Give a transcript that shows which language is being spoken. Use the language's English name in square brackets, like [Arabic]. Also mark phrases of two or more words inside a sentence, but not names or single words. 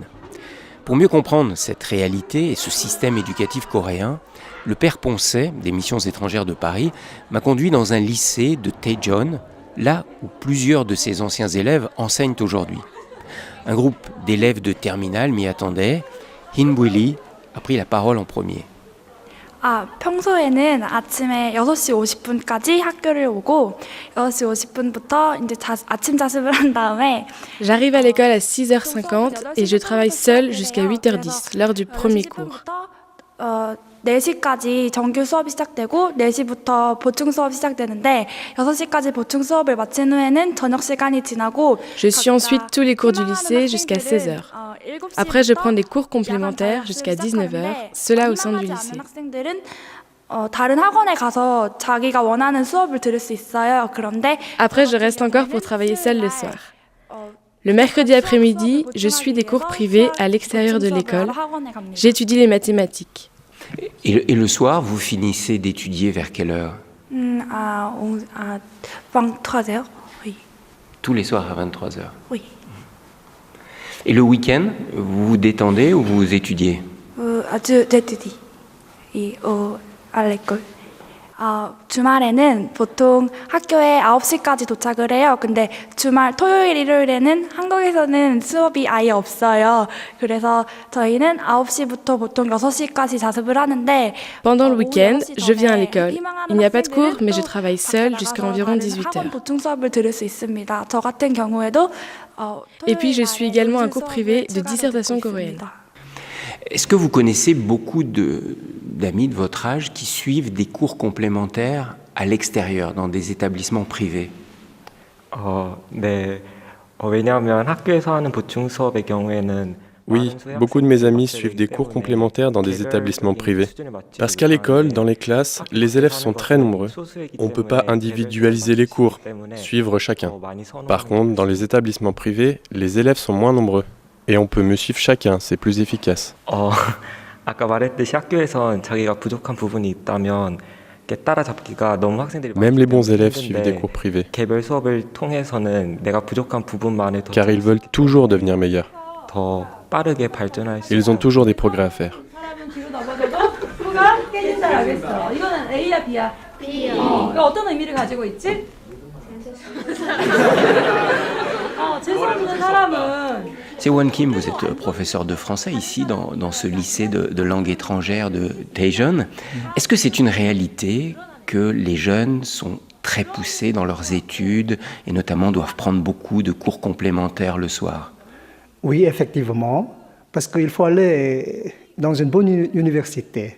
[French] Pour mieux comprendre cette réalité et ce système éducatif coréen, le père Poncet, des Missions étrangères de Paris, m'a conduit dans un lycée de Daejeon, là où plusieurs de ses anciens élèves enseignent aujourd'hui. Un groupe d'élèves de terminale m'y attendait. Hin Bui-lee a pris la parole en premier. [Korean] 평소에는 아침에 6시 50분까지 학교를 오고 6시 50분부터 이제 아침 자습을 한 다음에 [French] J'arrive à l'école à 6h50 et je travaille seule jusqu'à 8h10, l'heure du premier cours. [Korean] 4시까지 정규 수업이 시작되고 4시부터 보충 수업이 시작되는데 6시까지 보충 수업을 마친 후에는 저녁 시간이 지나고 [French] Je suis ensuite tous les cours du lycée jusqu'à 16h. Après, je prends des cours complémentaires jusqu'à 19h, cela au sein du lycée. [Korean] 학생들은 다른 학원에 가서 자기가 원하는 수업을 들을 수 있어요. 그런데 [French] Après, je reste encore pour travailler seule le soir. Le mercredi après-midi, je suis des cours privés à l'extérieur de l'école. J'étudie les mathématiques. Et le soir, vous finissez d'étudier vers quelle heure ? 23h. Oui. Tous les soirs à 23h. Oui. Et le week-end, vous vous détendez ou vous étudiez ? 아주 제트디. à l'école. [Korean] 주말에는 보통 학교에 9시까지 도착을 해요. 근데 주말 토요일 일요일에는 한국에서는 수업이 아예 없어요. 그래서 저희는 9시부터 보통 6시까지 자습을 하는데 [French] Pendant le week-end, je viens à l'école. Il n'y a pas de cours, mais je travaille seule jusqu'à environ 18h. [Korean] 보충 수업을 들을 수 있습니다. 저 같은 경우에도 [French] Et puis je suis également un cours privé de dissertation coréenne. Est-ce que vous connaissez beaucoup d'amis de votre âge qui suivent des cours complémentaires à l'extérieur, dans des établissements privés ? [Korean] 네. 왜냐하면 학교에서 하는 보충 수업의 경우에는 [French] Oui, beaucoup de mes amis suivent des cours complémentaires dans des établissements privés. Parce qu'à l'école, dans les classes, les élèves sont très nombreux. On ne peut pas individualiser les cours, suivre chacun. Par contre, dans les établissements privés, les élèves sont moins nombreux. Et on peut mieux suivre chacun, c'est plus efficace. [Korean] 아까 말했듯이 학교에선 자기가 부족한 부분이 있다면 따라잡기가 너무 학생들이 [French] Même les bons élèves suivent des cours privés. [Korean] 개별 수업을 통해서는 내가 부족한 부분만을 더 [French] Car ils veulent toujours devenir meilleurs. [Korean] 더 빠르게 발전할 수 [French] Ils ont toujours des progrès à faire. [Korean] 이거는 A야 B야? B야. 이거 어떤 의미를 가지고 있지? 재수 없는 사람은 [French] Sewon Kim, vous êtes professeur de français ici dans ce lycée de langue étrangère de Daejeon. Est-ce que c'est une réalité que les jeunes sont très poussés dans leurs études et notamment doivent prendre beaucoup de cours complémentaires le soir ? Oui, effectivement, parce qu'il faut aller dans une bonne université.